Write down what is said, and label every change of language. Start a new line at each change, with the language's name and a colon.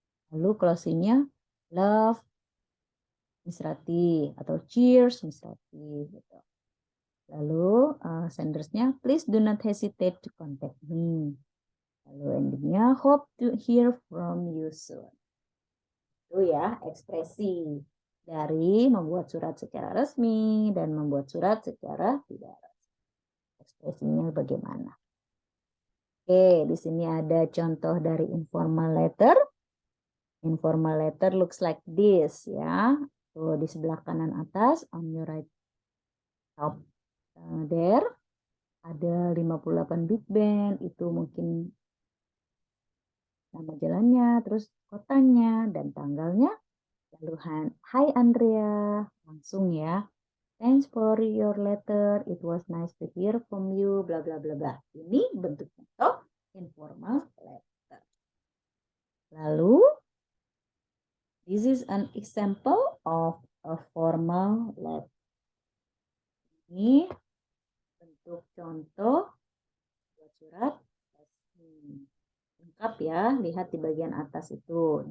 Indonesian: Lalu closingnya
English: love Miss Rati
Indonesian: atau
English: cheers Miss Rati
Indonesian: gitu. Lalu sendersnya
English: please do not hesitate to contact me.
Indonesian: Lalu endingnya
English: hope to hear from you soon.
Indonesian: Itu ya ekspresi dari membuat surat secara resmi dan membuat surat secara tidak resmi. Ekspresinya bagaimana? Oke, di sini ada contoh dari informal letter.
English: Informal letter looks like this
Indonesian: ya. Tuh di sebelah kanan atas
English: on your right top there
Indonesian: ada 58 Big Ben, itu mungkin nama jalannya, terus kotanya dan tanggalnya. Lalu
English: Hi Andrea,
Indonesian: langsung ya.
English: Thanks for your letter. It was nice to hear from you. Bla bla bla bla. Ini bentuk contoh informal letter.
Indonesian: Lalu
English: this is an example of a formal letter.
Indonesian: Ini bentuk contoh surat resmi. Lengkap ya. Lihat di bagian atas itu.